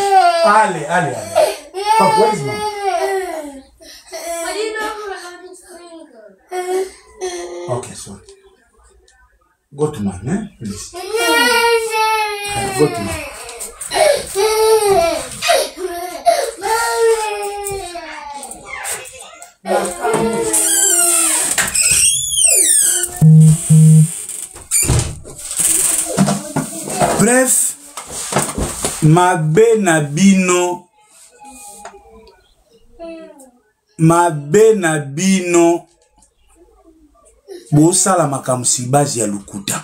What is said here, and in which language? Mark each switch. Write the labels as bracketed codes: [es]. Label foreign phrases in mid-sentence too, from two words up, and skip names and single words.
[en] Allez. Papa, where is mom? Okay, sorry. Go to mom, eh? Please. Go to mom. [ln] Bref, mabe na bino bosala makamsi bazi ya lukuta.